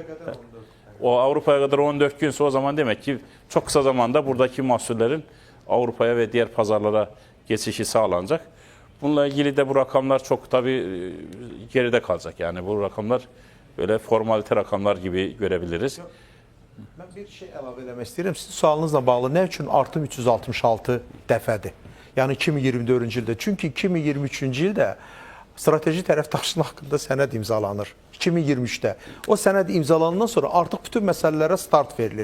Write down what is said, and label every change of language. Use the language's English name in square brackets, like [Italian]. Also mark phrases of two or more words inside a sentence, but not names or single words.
[Turkish] O Avrupa'ya kadar 14 günse o zaman demek ki çok kısa zamanda buradaki mahsullerin Avrupa'ya ve diğer pazarlara geçişi sağlanacak. Bununla ilgili de bu rakamlar çok tabii geride kalacak. Yani bu rakamlar böyle formalite rakamlar gibi görebiliriz. [Azerbaijani] Mən bir şey əlavə eləmək istəyirəm. Sizin sualınızla bağlı nə üçün artım 366 dəfədir? Yəni 2024-cü ildə. Çünki 2023-cü ildə strateji tərəfdaşlıq haqqında sənəd imzalanır. 2023-də. O sənəd imzalanandan sonra artıq bütün məsələlərə start verilir.